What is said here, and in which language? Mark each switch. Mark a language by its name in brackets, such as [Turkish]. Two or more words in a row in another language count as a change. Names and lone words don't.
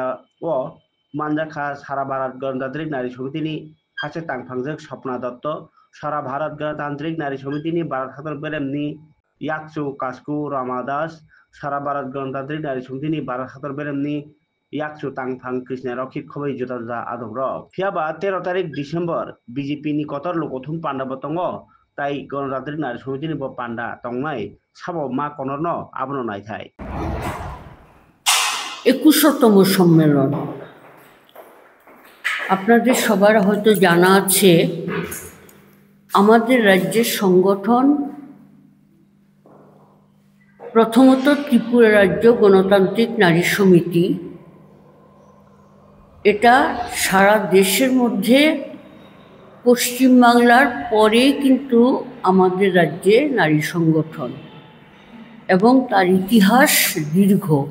[Kok Borok] ओ मानजाखा सारा भारत गणतांत्रिक नारी समितिनि हास्टेक तांफांजों सपना दत्त सारा भारत गणतांत्रिक नारी समितिनि भारत हादर बेरेमनि याकचु कास्कु रामादास सारा भारत गणतांत्रिक नारी समितिनि भारत हादर बेरेमनि याकचु तांफां कृष्ण रक्षित खबै जुदा आदब फियाबा 13 तारिख डिसेम्बर बीजेपी नि कतर लोकथुम पांडा बतंग ताई गणतांत्रिक नारी समितिनि ब पांडा तंगनाय साबो मा कनरनो आबनो नायथाय [Bangla] 21তম সম্মেলন আপনাদের সবার হয়তো জানা আছে আমাদের রাজ্যের সংগঠন প্রথমত ত্রিপুরা রাজ্য গণতান্ত্রিক নারী সমিতি এটা সারা দেশের মধ্যে পশ্চিমবাংলার পরে কিন্তু আমাদের রাজ্যে নারী সংগঠন এবং তার ইতিহাস দীর্ঘ